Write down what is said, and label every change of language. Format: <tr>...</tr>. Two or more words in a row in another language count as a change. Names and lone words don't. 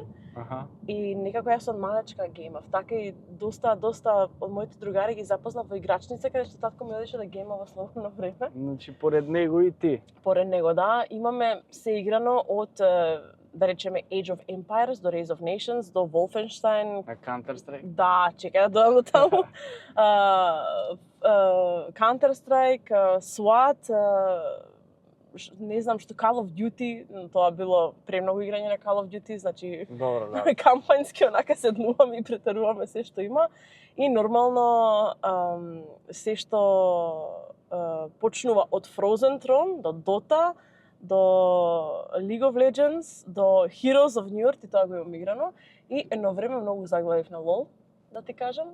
<mk>И некако јас од малечка геймав. Така и доста од моите другари ги запознав во играчница каде што татко ми одеше да гейма во слободно време. Значи поред него и ти. Поред него, да, имаме се играно од да речеме Age of Empires до Rise of Nations до Wolfenstein. На Counter-Strike? Да, чекај да дојдам до таму. Counter-Strike, SWAT, не знам што Call of Duty, тоа било премногу играње на Call of Duty, значи добро, да. Кампањски онака седнуваме и претеруваме се што има и нормално се што почнува од Frozen Throne до Dota до League of Legends до Heroes of New York, и тоа го имам играно и едно време многу заглавив на LOL, да ти кажам.</mk>